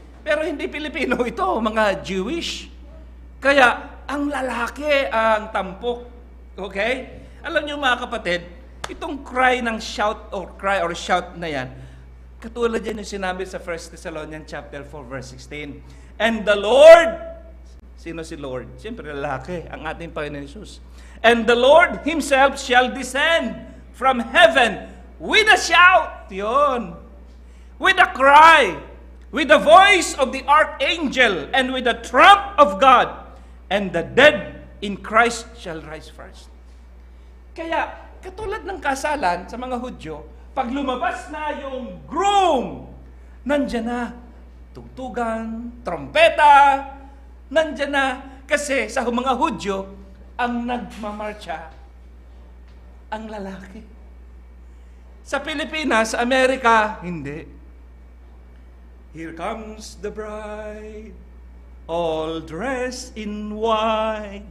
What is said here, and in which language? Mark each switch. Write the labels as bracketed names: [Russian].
[Filipino] Pero hindi Pilipino ito, mga Jewish. Kaya, ang lalaki ang tampok. Okay? Alam niyo mga kapatid, itong cry ng shout or shout na yan, katulad yan yung sinabi sa 1 Thessalonians chapter 4 verse 16. [English] And the Lord, [Filipino] sino si Lord? Siyempre lalaki, ang ating Panginoon Jesus. [English] And the Lord Himself shall descend from heaven with a shout, yun, with a cry, with the voice of the archangel, and with the trump of God. And the dead in Christ shall rise first. [Filipino] Kaya, katulad ng kasalan sa mga Hudyo, pag lumabas na yung groom, nandyan na, tugtugan, trompeta, nandyan na. Kasi sa mga Hudyo, ang nagmamarcha, ang lalaki. Sa Pilipinas, sa Amerika, hindi. [English] Here comes the bride, all dressed in white.